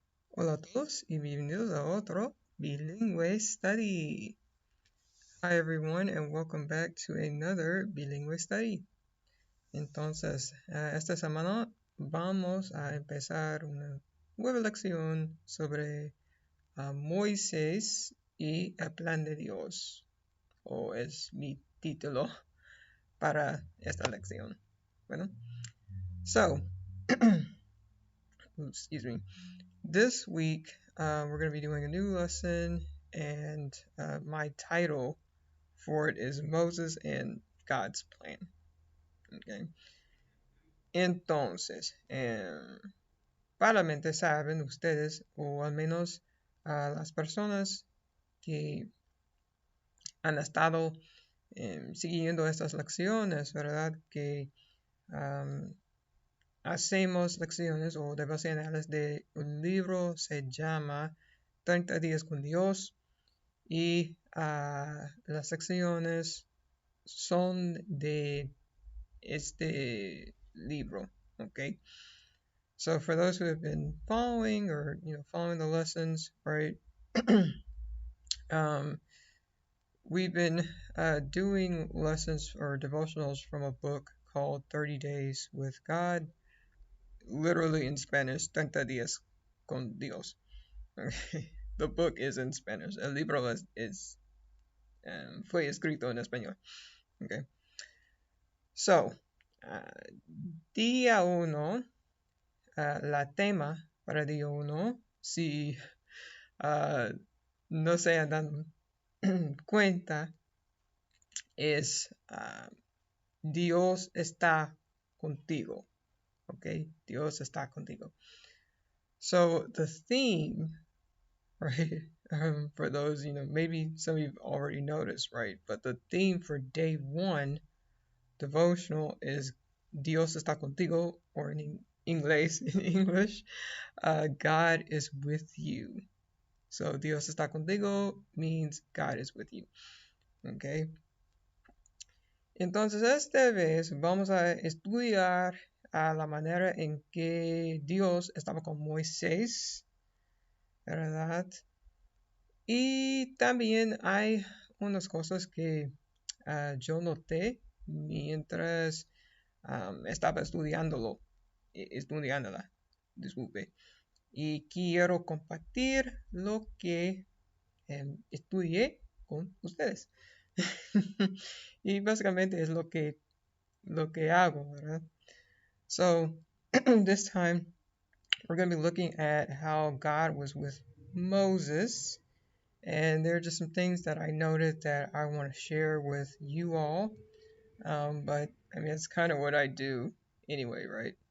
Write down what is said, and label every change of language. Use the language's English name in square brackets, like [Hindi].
[Spanish] Hola a todos y bienvenidos a otro Bilingue Study. [English] Hi everyone and welcome back to another Bilingue Study. [Spanish] Entonces, esta semana vamos a empezar una nueva lección sobre Moisés y el plan de Dios, o es mi título para esta lección. Bueno, [English] so, excuse me. This week, we're going to be doing a new lesson, and my title for it is Moses and God's Plan. Okay. [Spanish] Entonces, probablemente saben ustedes, o al menos las personas que han estado siguiendo estas lecciones, ¿verdad? Que hacemos lecciones o devocionales de un libro, se llama 30 días con Dios, y las secciones son de este libro. [English] Okay, so for those who have been following, or following the lessons, right? We've been doing lessons or devotionals from a book called 30 Days with God, literally in Spanish, 30 días con Dios. Okay. The book is in Spanish. [Spanish] El libro fue escrito en español. Okay. So, día 1, la tema para día 1, si no se han dado cuenta, es Dios está contigo. Okay, Dios está contigo. [English] So the theme, right, for those, maybe some of you already noticed, right, but the theme for day 1 devotional is [Spanish] Dios está contigo, [English] or in English, God is with you. So [Spanish] Dios está contigo [English] means God is with you. Okay. [Spanish] Entonces esta vez vamos a estudiar la manera en que Dios estaba con Moisés, ¿verdad? Y también hay unas cosas que yo noté mientras estaba estudiándola, disculpe. Y quiero compartir lo que estudié con ustedes. Y básicamente es lo que hago, ¿verdad? [English] So, this time we're going to be looking at how God was with Moses. And there are just some things that I noted that I want to share with you all. But, I mean, it's kind of what I do anyway, right?